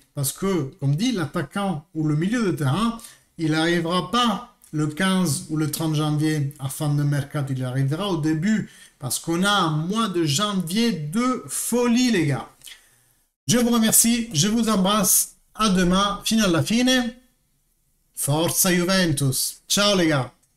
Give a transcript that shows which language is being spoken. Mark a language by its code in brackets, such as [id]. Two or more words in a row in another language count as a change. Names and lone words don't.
[fr] Parce que, comme dit, l'attaquant ou le milieu de terrain, il n'arrivera pas le 15 ou le 30 janvier à fin de mercato, il arrivera au début parce qu'on a un mois de janvier de folie, les gars. Je vous remercie, je vous embrasse. À demain, [it] fino alla fine. Forza Juventus. [fr] Ciao, les gars.